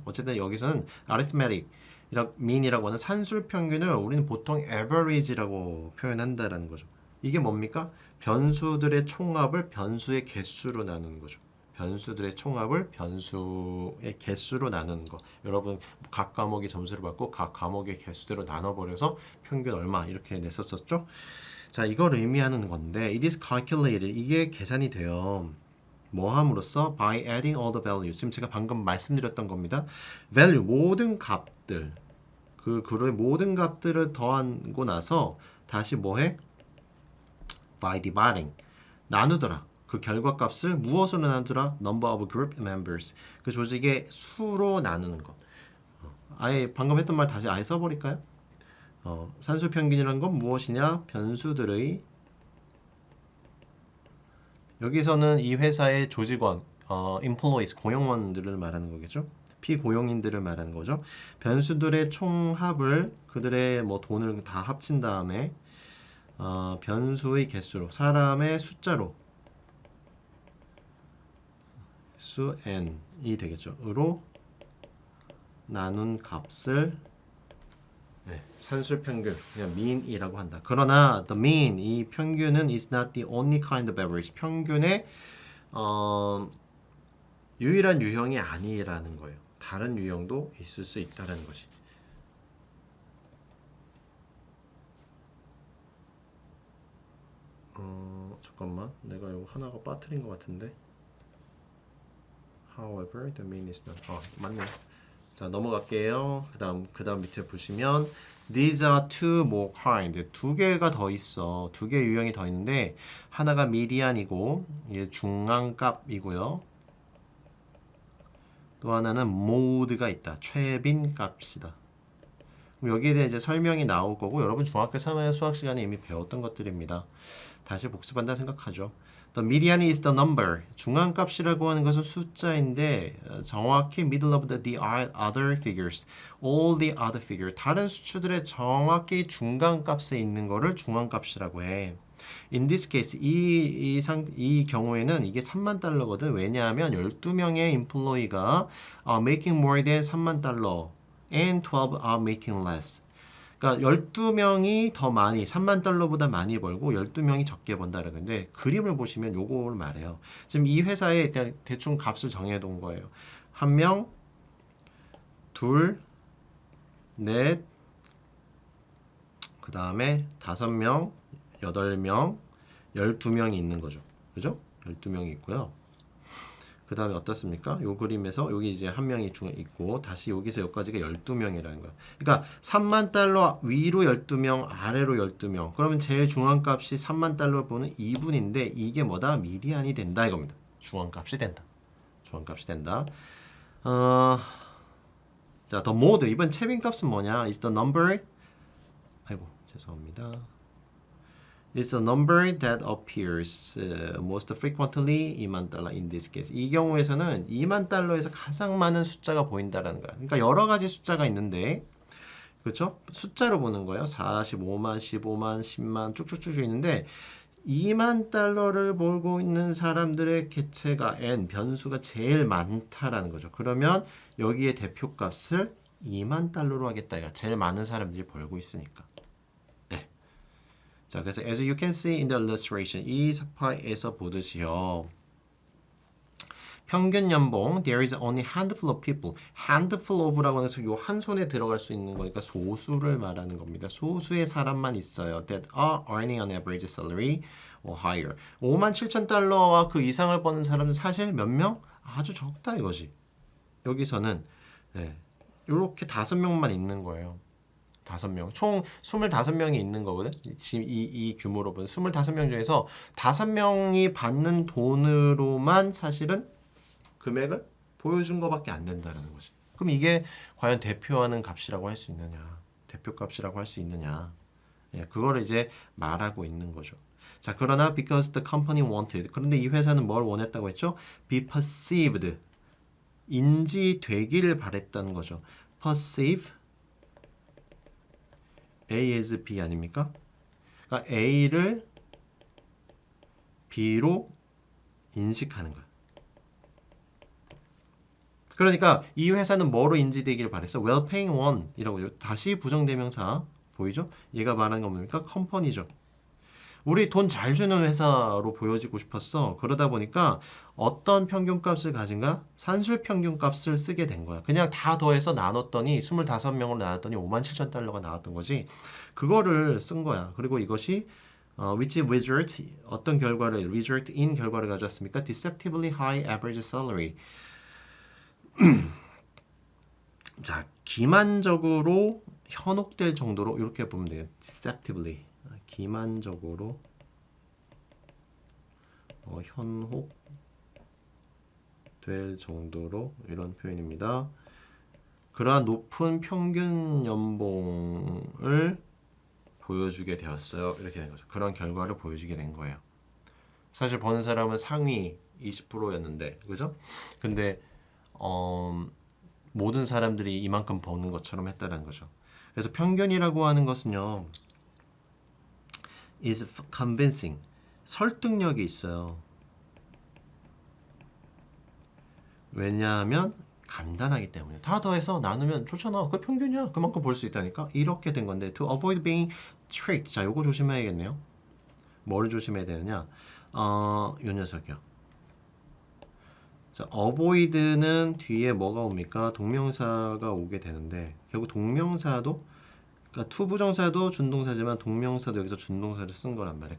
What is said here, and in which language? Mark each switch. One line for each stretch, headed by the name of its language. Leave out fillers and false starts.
Korean: 어쨌든 여기서는 arithmetic mean이라고 하는 산술 평균을 우리는 보통 average라고 표현한다라는 거죠. 이게 뭡니까? 변수들의 총합을 변수의 개수로 나누는 거죠. 변수들의 총합을 변수의 개수로 나누는 거. 여러분 각 과목이 점수를 받고 각 과목의 개수대로 나눠버려서 평균 얼마 이렇게 냈었었죠. 자, 이걸 의미하는 건데
English: it is calculated.
Korean: 이게 계산이 돼요. 뭐 함으로써
English: by adding all the values.
Korean: 지금 제가 방금 말씀드렸던 겁니다. value 모든 값들 그 그룹의 모든 값들을 더하고 나서 다시 뭐해?
English: by dividing
Korean: 나누더라. 그 결과값을 무엇으로 나누더라?
English: number of group members.
Korean: 그 조직의 수로 나누는 것. 아예 방금 했던 말 다시 아예 써버릴까요? 산수 평균이란 건 무엇이냐? 변수들의 여기서는 이 회사의 조직원, employees, 고용원들을 말하는 거겠죠? 피고용인들을 말하는 거죠. 변수들의 총합을 그들의 뭐 돈을 다 합친 다음에 변수의 개수로 사람의 숫자로 수 n이 되겠죠. 으로 나눈 값을 산술 평균, 그냥 mean이라고 한다. 그러나
English: the mean,
Korean: 이 평균은
English: is not the only kind of average.
Korean: 평균의 유일한 유형이 아니라는 거예요. 다른 유형도 있을 수 있다는 것이. 잠깐만, 내가 이거 하나가 빠뜨린 것 같은데.
English: However, the mean is not.
Korean: 맞네요. 자, 넘어갈게요. 그다음 밑에 보시면
English: these are two more kind.
Korean: 두 개가 더 있어. 두 개 유형이 더 있는데 하나가 미디안이고 이게 중앙값이고요. 또 하나는 모드가 있다. 최빈 값이다. 여기에 대해 이제 설명이 나올 거고 여러분 중학교 3학년 수학 시간에 이미 배웠던 것들입니다. 다시 복습한다 생각하죠.
English: The median is the number.
Korean: 중앙값이라고 하는 것은 숫자인데 정확히
English: middle of the other figures, all the other figure.
Korean: 다른 수치들의 정확히 중간값에 있는 거를 중앙값이라고 해.
English: In this case,
Korean: 이 경우에는 이게 3만 달러거든. 왜냐하면 12명의
English: employee가 making more than
Korean: 3만 달러
English: and 12 are making less.
Korean: 그러니까 12명이 더 많이 3만 달러보다 많이 벌고 12명이 적게 번다는 건데 그림을 보시면 요거를 말해요. 지금 이 회사에 그냥 대충 값을 정해 놓은 거예요. 1명, 둘, 넷, 그 다음에 5명, 8명, 12명이 있는 거죠. 그죠? 12명이 있고요. 그 다음에 어떻습니까? 요 그림에서 여기 이제 한 명이 중에 있고 다시 여기서 여기까지가 12명이라는 거야. 그러니까 3만 달러 위로 12명, 아래로 12명. 그러면 제일 중앙값이 3만 달러 보는 2분인데 이게 뭐다? 미디안이 된다 이겁니다. 중앙값이 된다. 중앙값이 된다. 자,
English: the mode.
Korean: 이번 채빈값은 뭐냐?
English: is the number.
Korean: 아이고, 죄송합니다.
English: It's a number that appears most frequently
Korean: 2만 달러
English: in this case.
Korean: 이 경우에서는 2만 달러에서 가장 많은 숫자가 보인다라는 거야. 그러니까 여러 가지 숫자가 있는데, 그렇죠? 숫자로 보는 거예요. 45만, 15만, 10만 쭉쭉쭉 있는데 2만 달러를 벌고 있는 사람들의 개체가 n 변수가 제일 많다라는 거죠. 그러면 여기에 대표값을 2만 달러로 하겠다. 이거 제일 많은 사람들이 벌고 있으니까. 자, 그래서
English: as you can see in the illustration,
Korean: 이 사파에서 보듯이요. 평균 연봉,
English: there is only handful of people.
Korean: handful of라고 해서 요 한 손에 들어갈 수 있는 거니까 소수를 말하는 겁니다. 소수의 사람만 있어요.
English: that are earning an average salary or higher.
Korean: 5만 7천 달러와 그 이상을 버는 사람은 사실 몇 명? 아주 적다 이거지. 여기서는 이렇게 5명만 있는 거예요. 5명. 총 25명이 있는 거거든. 지금 이 규모로 보면 25명 중에서 5명이 받는 돈으로만 사실은 금액을 보여준 것밖에 안 된다는 거지. 그럼 이게 과연 대표하는 값이라고 할 수 있느냐? 대표값이라고 할 수 있느냐? 그거를 이제 말하고 있는 거죠. 자, 그러나
English: because the company wanted.
Korean: 그런데 이 회사는 뭘 원했다고 했죠?
English: be perceived.
Korean: 인지되기를 바랬다는 거죠.
English: perceive A as B
Korean: 아닙니까? 그러니까 A를 B로 인식하는 거야. 그러니까 이 회사는 뭐로 인지되기를 바랬어?
English: well-paying one
Korean: 이라고 다시 부정대명사 보이죠? 얘가 말하는 건 뭡니까? 컴퍼니죠. 우리 돈 잘 주는 회사로 보여지고 싶었어. 그러다 보니까 어떤 평균값을 가진가? 산술 평균값을 쓰게 된 거야. 그냥 다 더해서 나눴더니 25명으로 나눴더니 57,000달러가 나왔던 거지. 그거를 쓴 거야. 그리고 이것이
English: which result
Korean: 어떤 결과를
English: result in
Korean: 결과를 가져왔습니까?
English: Deceptively high average salary.
Korean: 자, 기만적으로 현혹될 정도로 이렇게 보면 돼요. Deceptively 기만적으로 현혹될 정도로 이런 표현입니다. 그러한 높은 평균 연봉을 보여주게 되었어요. 이렇게 된 거죠. 그런 결과를 보여주게 된 거예요. 사실 버는 사람은 상위 20%였는데, 그죠? 근데 모든 사람들이 이만큼 버는 것처럼 했다는 거죠. 그래서 평균이라고 하는 것은요,
English: is convincing,
Korean: 설득력이 있어요. 왜냐하면 간단하기 때문에. 다 더해서 나누면 좋잖아. 그 평균이야. 그만큼 볼 수 있다니까. 이렇게 된 건데
English: to avoid being tricked.
Korean: 자, 요거 조심해야겠네요. 뭐를 조심해야 되느냐? 요 녀석이요. 자, avoid는 뒤에 뭐가 옵니까? 동명사가 오게 되는데 결국 동명사도 그러니까 투부정사도 준동사지만 동명사도 여기서 준동사를 쓴 거란 말이에요.